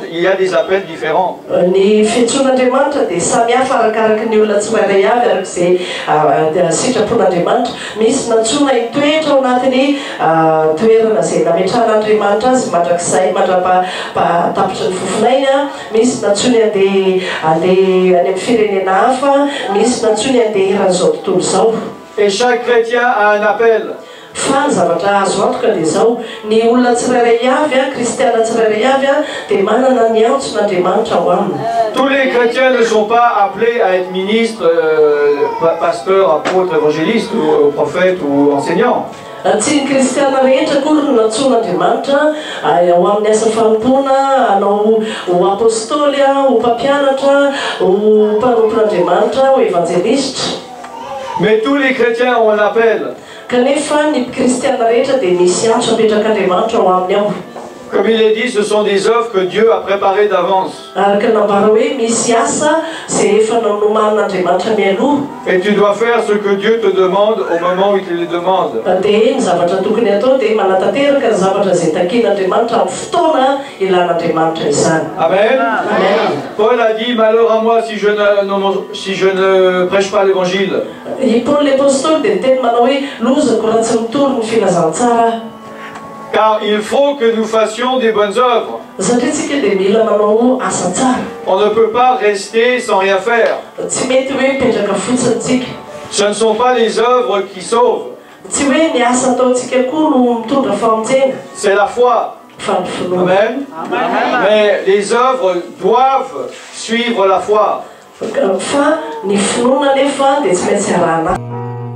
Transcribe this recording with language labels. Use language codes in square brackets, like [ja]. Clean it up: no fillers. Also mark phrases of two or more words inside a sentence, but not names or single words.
[fr] Il y a des appels différents. [mg] Ny fiantsoan'Andriamanitra dia samy hafa arakaraky ny olona tsirairay avy arak'izay sitrapon'Andriamanitra. Misy natsoina hitoetra ao anatin'ny toerana izay nametran'Andriamanitra azy mandrakizay mandra-tapitra ny fofonainy. Misy natsoiny handeha any amin'ny firenena hafa, misy natsoiny handeha hiran'izao tontolo izao. [fr] Et chaque chrétien a un appel. [mg] Fa ny zavatra azo antoka dia izao, ny olona tsirairay avy kristiana tsirairay avy dia manana ny antson'Andriamanitra ao aminy. [fr] Tous les chrétiens ne sont pas appelés à être ministres, pasteurs, apôtres, évangélistes, ou prophètes ou enseignants. [mg] Tsy ny kristiana rehetra kory no natsoan'Andriamanitra ao amin'ny asa fanompoana, hanao ho apôstôly, ho mpampianatra, ho mpanompon'Andriamanitra, ho évangéliste. [fr] Mais tous les chrétiens ont un appel. [mg] Kanefa ny kristiana rehetra dia misy antso apetrak'Andriamanitra ao aminy ao. [fr] Comme il est dit, ce sont des œuvres que Dieu a préparées d'avance. [mg] Araka nambara hoe misy asa izay efa nonoman'Andriamanitra mialoha. [fr] Et tu dois faire ce que Dieu te demande au moment où il te le demande. [mg] Dia ny zavatra tokony atao dia manatanteraka ny zavatra izay takian'Andriamanitra amin'ny fotoana ilan'Andriamanitra izany. Amen. Amen. [fr] Paul a dit, malheur à moi si je ne prêche pas l'évangile. [mg] I Paul l'apôstôly dia niteny manao hoe lozako raha tsy mitory ny filazantsara. [fr] Car il faut que nous fassions des bonnes œuvres. [mg] Satria tsika dia mila manao asa tsara. [fr] On ne peut pas rester sans rien faire. [mg] Tsy mety hoe mipetraka fotsiny tsika. [fr] Ce ne sont pas les œuvres qui sauvent. [mg] Tsy hoe ny asa ataontsika koa no mitondra famonjena. [fr] C'est la foi. Amen. Mais les œuvres doivent suivre la foi. [mg] Fa ny finoana nefa dia tsy maintsy arahana.